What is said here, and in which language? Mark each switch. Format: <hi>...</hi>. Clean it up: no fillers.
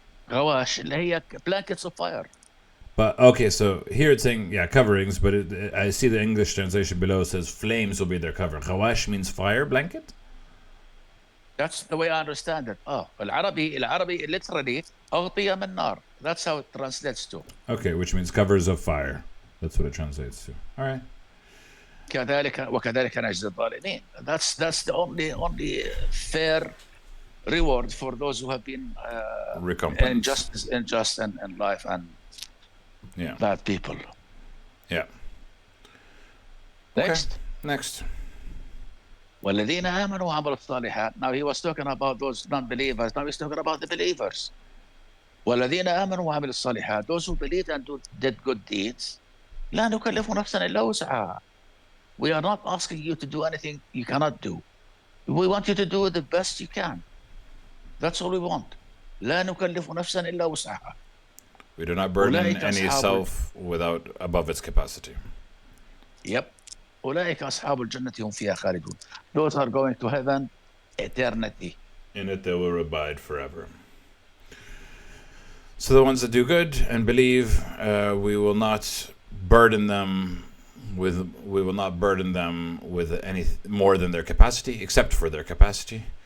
<ar>غواش اللي هي</ar> <en>blankets of fire. But okay, so here it's saying coverings, but I see the English translation below says flames will be their cover. Ghawash means fire blanket. That's the way I understand it.</en> <ar>العربي</ar> <en>literally</en> <ar>أغطية من نار.</ar> <en>That's how it translates to. Okay, which means covers of fire. That's what it translates to. All right.</en> <ar>وكذلك نجزي الظالمين.</ar> <en>That's the only fair reward for those who have been unjust in life and bad people. Yeah. Next.</en> <ar>والذين آمنوا وعملوا الصالحات.</ar> <en>Now he was talking about those non-believers. Now he's talking about the believers.</en> <ar>والذين آمنوا وعملوا الصالحات.</ar> <en>Those who believed and did good deeds.</en> <ar>لا نكلف نفسا إلا وسعها.</ar> <en>We are not asking you to do anything you cannot do. We want you to do the best you can. That's all we want.</en> <ar>لا نكلف نفسا إلا وسعها.</ar> <en>We do not burden any self above its capacity. Yep.</en> <ar>أولئك أصحاب الجنة هم فيها خالدون.</ar> <en>Those are going to heaven eternity. In it they will abide forever. So the ones that do good and believe, we will not burden them with any more than their capacity, except for their capacity.</en>